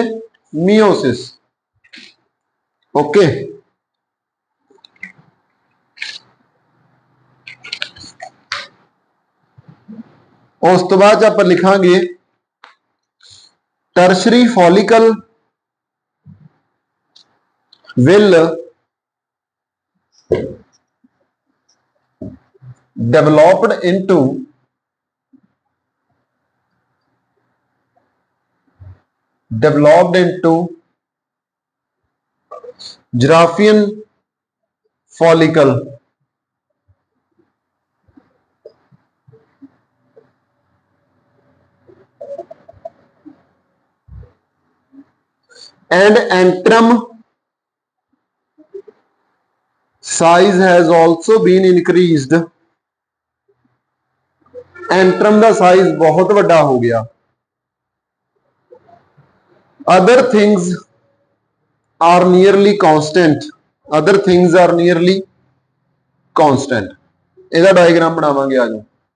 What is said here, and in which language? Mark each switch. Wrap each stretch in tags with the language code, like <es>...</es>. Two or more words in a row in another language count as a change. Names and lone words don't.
<pa>ਮਿਓਸਿਸ। ਓਕੇ, ਉਸ ਤੋਂ ਬਾਅਦ ਆਪ ਲਿਖਾਂਗੇ</pa> <en>tertiary follicle will developed into Giraffian follicle and antrum size has also been increased।</en> <pa>antrum ਦਾ ਸਾਈਜ਼ ਬਹੁਤ ਵੱਡਾ ਹੋ ਗਿਆ।</pa> <en>other things are nearly constant। other things are nearly constant।</en> <pa>ਇਹਦਾ ਡਾਇਗਰਾਮ ਬਣਾਵਾਂਗੇ ਆ ਜਾਓ।</pa>